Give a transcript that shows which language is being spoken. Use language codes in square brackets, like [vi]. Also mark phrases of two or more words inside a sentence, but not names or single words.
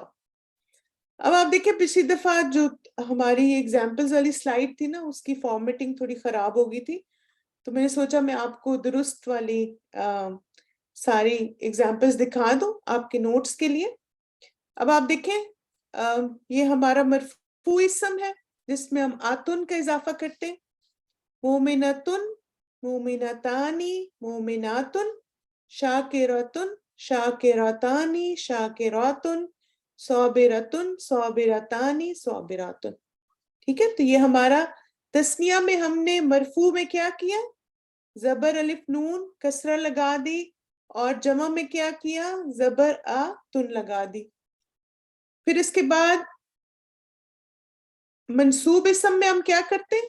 [ur] اب آپ دیکھیں پچھلی دفعہ جو ہماری ایگزامپلز والی سلائیڈ تھی نا، اس کی فارمیٹنگ تھوڑی خراب ہو گئی تھی، تو میں نے سوچا میں آپ کو درست والی ساری ایگزامپلز دکھا دوں آپ کے نوٹس کے لیے. اب آپ دیکھیں یہ ہمارا مرفوع اسم ہے جس میں ہم آتن کا اضافہ کرتے ہیں. [ar] مومنتن، مومنتانی، مومناتن، شاکرتن، شاکراتانی، شاکراتن، صابرتن، صابرتانی، صابراتن. [ur] ٹھیک ہے، تو یہ ہمارا تسنیہ میں ہم نے مرفوع میں کیا کیا؟ زبر الف نون کسرہ لگا دی، اور جمع میں کیا کیا؟ زبر آ تن لگا دی. پھر اس کے بعد منصوب اسم میں ہم کیا کرتے ہیں؟